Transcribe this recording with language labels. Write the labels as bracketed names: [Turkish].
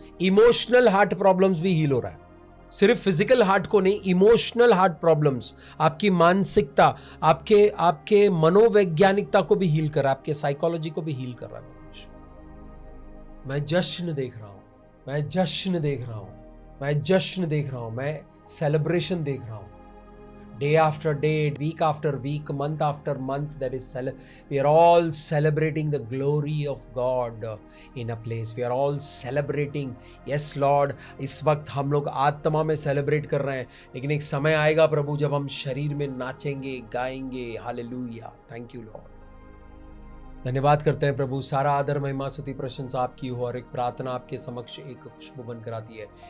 [Hindi] Emotional heart problems भी heal हो रहा है, सिर्फ फिजिकल हार्ट को नहीं, इमोशनल हार्ट प्रॉब्लम्स, आपकी मानसिकता, आपके मनोवैज्ञानिकता को भी हील कर रहा है, आपके साइकोलॉजी को भी हील कर रहा है। मैं जश्न देख रहा हूं, मैं जश्न देख रहा हूं, मैं जश्न देख रहा हूं, मैं सेलिब्रेशन देख रहा हूं। [English] Day after day, week after week, month after month, we are all celebrating the glory of God in a place. We are all celebrating. [Hindi] Yes Lord, इस वक्त हम लोग आत्मा में सेलिब्रेट कर रहे हैं, लेकिन एक समय आएगा प्रभु जब हम शरीर में नाचेंगे, गाएंगे। हालेलुया। [English] Thank you lord. [Hindi] धन्यवाद करते हैं प्रभु। सारा आदर, महिमा, स्तुति, प्रशंसा आपकी हो, और एक प्रार्थना आपके समक्ष एक खुशबू बनकर आती है।